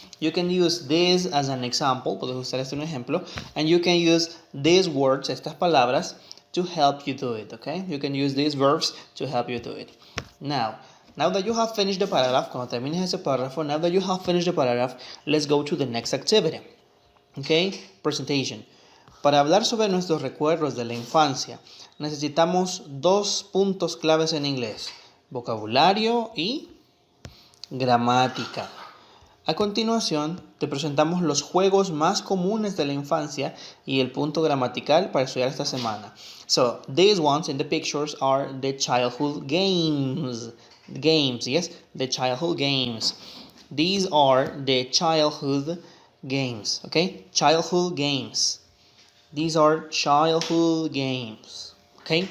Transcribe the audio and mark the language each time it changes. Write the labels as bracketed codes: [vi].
[en] You can use this as an example, [es] puedes usar esto un ejemplo, [en] and you can use these words, [es] estas palabras, [en] to help you do it, okay? You can use these verbs to help you do it. Now that you have finished the paragraph, [es] cuando termines ese párrafo, [en] now that you have finished the paragraph, let's go to the next activity, okay? Presentation. [es] Para hablar sobre nuestros recuerdos de la infancia, necesitamos dos puntos claves en inglés: vocabulario y gramática. A continuación, te presentamos los juegos más comunes de la infancia y el punto gramatical para estudiar esta semana. [en] So, these ones in the pictures are the childhood games. Games, yes, the childhood games. These are the childhood games, okay? Childhood games. These are childhood games, okay?